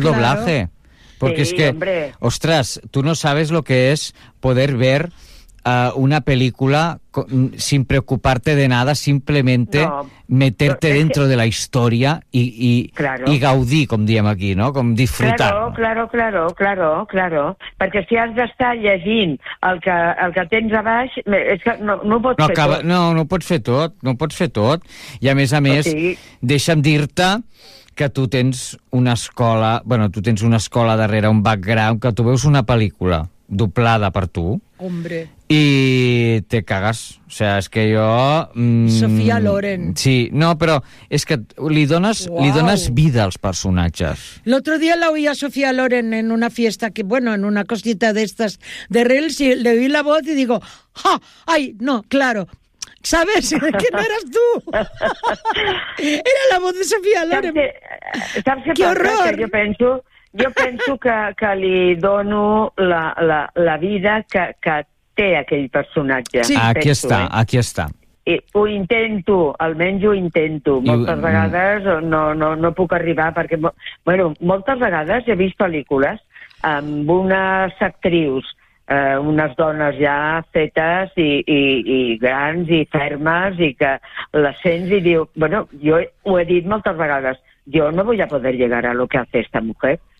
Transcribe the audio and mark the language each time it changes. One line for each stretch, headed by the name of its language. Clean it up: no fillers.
Spanish: doblaje. Porque sí, es que, hombre. Ostras, tú no sabes lo que es poder ver una película sin preocuparte de nada, simplemente no, meterte dentro de la historia y, claro.
Catalan: y gaudí, como diem aquí, ¿no? Com disfrutar.
Spanish: Claro, claro, claro, claro, claro.
Catalan: Perquè si has d'estar llegint el que tens a baix, és que no ho pots no fer acaba, tot. No, no ho pots fer tot, no ho pots fer tot. I a més, sí. deixa'm dir-te que tu tens una escola, bueno, tu tens una escola darrere, un background, que tu veus una pel·lícula doblada per tu.
Spanish: Hombre.
Catalan: I te cagues.
Spanish: O sea,
Catalan: és que jo... Sofia Loren. Sí, no, però és que li dones vida als personatges.
Spanish: L'altre dia la oí a Sofia Loren en una fiesta, que, bueno, en una cosita d'estes de Reels, i le oí la voz i digo, ¡ja! ¡Ay, no, claro! ¿Sabes? Que no eras tú. Era la voz de Sofia Loren. ¡Qué horror!
Catalan: Jo penso que li dono la vida que té aquell personatge. Sí. Penso, aquí està, aquí està. I ho intento, almenys ho intento. Moltes vegades no puc arribar, perquè, bueno, moltes vegades he vist pel·lícules amb unes actrius, unes dones ja fetes i grans i fermes, i que les sents i diu, bueno, jo ho he dit moltes vegades, jo no vull poder
Spanish: llegar a lo que hace esta mujer.